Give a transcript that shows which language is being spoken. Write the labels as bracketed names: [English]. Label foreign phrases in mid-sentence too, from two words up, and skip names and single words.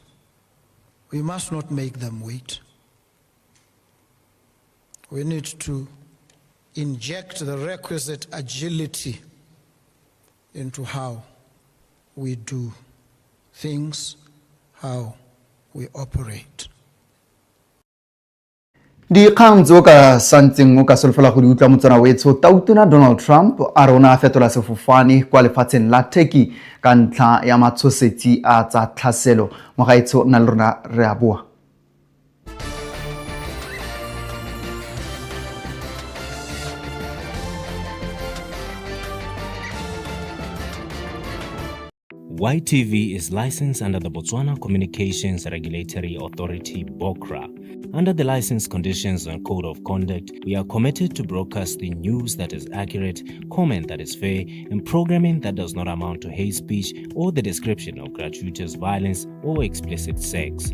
[English] We must not make them wait. We need to inject the requisite agility into how we do things, how we operate. [Tswana] Dikgang tso ka santseng o ka solofela go di utlwa motsana wetso tautona Donald Trump a rona a fetola sefofane kwa lefatsheng la Turkey ka ntlha ya matshosetsi a tsa tlhaselo mo gaetsho nna le rona re a boa. [English] YTV is licensed under the Botswana Communications Regulatory Authority, BOCRA. Under the license conditions and code of conduct, we are committed to broadcasting news that is accurate, comment that is fair, and programming that does not amount to hate speech or the description of gratuitous violence or explicit sex.